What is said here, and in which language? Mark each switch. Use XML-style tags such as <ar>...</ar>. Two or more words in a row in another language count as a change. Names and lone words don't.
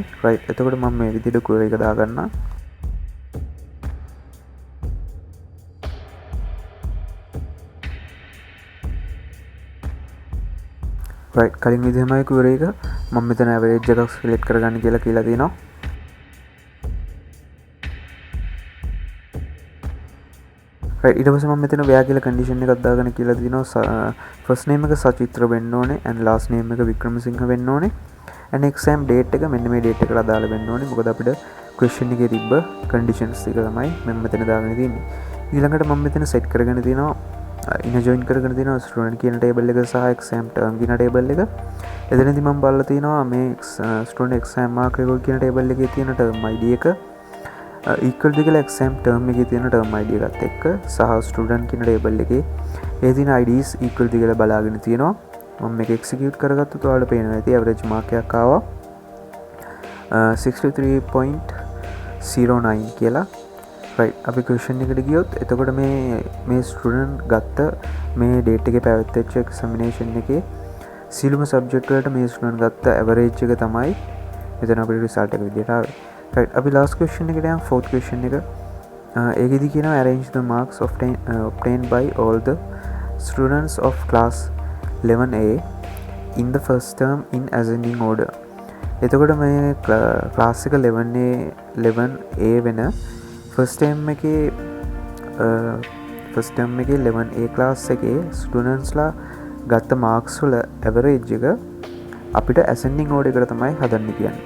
<si>right, එතකොට මම මේ විදිහට query එක දාගන්නම්. right, කලින් විදිහමයි query එක මම මෙතන average එකක් select කරගන්න කියලා තියෙනවා. right, ඊට පස්සේ මම මෙතන ව්‍යා කියලා condition එකක් දාගෙන කියලා තියෙනවා</si> <en>first name</en> <si>එක සචිත්‍ර වෙන්න ඕනේ and</si> <en>last name</en> <si>එක වික්‍රමසිංහ වෙන්න ඕනේ and</si> <en>exam date</en> <si>එක මෙන්න මේ date එකට අදාළ වෙන්න ඕනේ. මොකද අපිට question එකේ තිබ්බ conditions ටික තමයි මම මෙතන දාගෙන තියෙන්නේ. ඊළඟට මම මෙතන set කරගෙන තියෙනවා</si> <en>inner join</en> <si>කරගෙන තියෙනවා student කියන table එක සහ</si> <en>exam term</en> <si>කියන table එක. එතනදී මම බලලා තියෙනවා මේ</si> <en>student exam mark record</en> <si>කියන table එකේ තියෙන</si> <en>term id</en> <si>එක</si> <en>equal to</en> <si>කියලා</si> <en>exam term</en> <si>එකේ තියෙන</si> <en>term id</en> <si>එකත් එක්ක සහ student කියන table එකේ ඒ තියෙන IDs</si> <en>equal to</en> <si>කියලා බලාගෙන තියෙනවා. මම මේක එක්සිකියුට් කරගත්තොත් ඔයාලට පේනවා ඇති</si> <en>average mark</en> <si>එකක් ආවා 63.09 කියලා. right අපි ක්වෙස්චන් එකට ගියොත් එතකොට මේ ස්ටුඩන්ට් ගත්ත මේ ඩේට් එකේ පැවැත්වෙච්ච එක්සැමිනේෂන් එකේ සියලුම සබ්ජෙක්ට් වලට මේ ස්ටුඩන්ට් ගත්ත ඇවරේජ් එක තමයි මෙතන අපිට රිසල්ට් එක විදියට ආවේ. right අපි</si> <en>last question</en> <si>එකට යමු.</si> <en>fourth question</en> <si>එක ඒකෙදි කියනවා</si> <en>arrange the marks obtained by all the students of class 11A in the first term in ascending order.</en> <si>එතකොට මේ ක්ලාස් එක 11A වෙන</si> <en>first term</en> <si>එකේ 11A ක්ලාස් එකේ ස්ටුඩන්ට්ස්ලා ගත්ත මාක්ස් වල ඇවරේජ් එක අපිට</si> <en>ascending order</en> <si>එකට තමයි හදන්න කියන්නේ.</si>